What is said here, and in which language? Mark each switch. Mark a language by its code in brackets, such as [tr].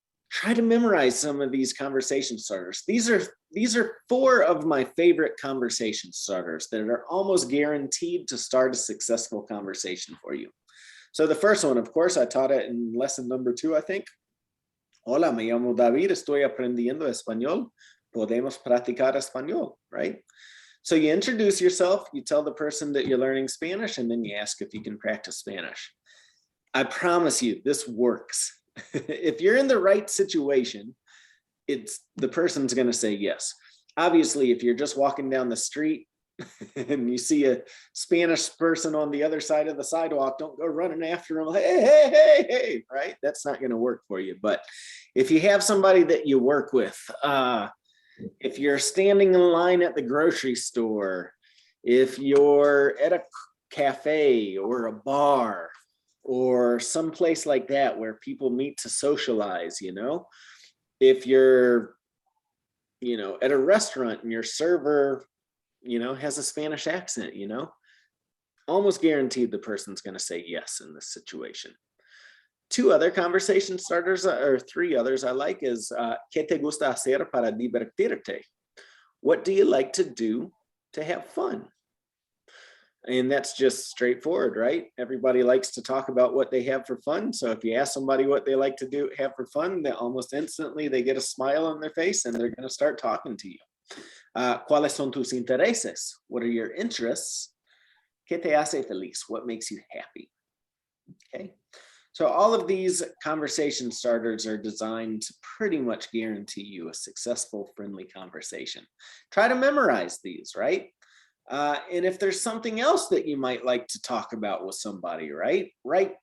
[en] Try to memorize some of these conversation starters. These are 4 of my favorite conversation starters that are almost guaranteed to start a successful conversation for you. So the first one, of course, I taught it in lesson number 2, I think. [es] Hola, me llamo David, estoy aprendiendo español. Podemos practicar español, [en] right? So you introduce yourself, you tell the person that you're learning Spanish, and then you ask if you can practice Spanish. I promise you, this works. If you're in the right situation, the person's going to say yes. Obviously, if you're just walking down the street and you see a Spanish person on the other side of the sidewalk, don't go running after them, hey, right? That's not going to work for you. But if you have somebody that you work with, if you're standing in line at the grocery store, if you're at a cafe or a bar, or someplace like that where people meet to socialize, if you're, at a restaurant and your server, has a Spanish accent, almost guaranteed the person's going to say yes in this situation. 2 other conversation starters, or 3 others I like is, [es] ¿qué te gusta hacer para divertirte? [en] What do you like to do to have fun? And that's just straightforward, right? Everybody likes to talk about what they have for fun. So if you ask somebody what they like to have for fun, then almost instantly they get a smile on their face and they're going to start talking to you. [es] ¿Cuáles son tus intereses? [en] What are your interests? [es] ¿Qué te hace feliz? [en] What makes you happy? Okay. So all of these conversation starters are designed to pretty much guarantee you a successful, friendly conversation. Try to memorize these, right? And if there's something else that you might like to talk about with somebody, right?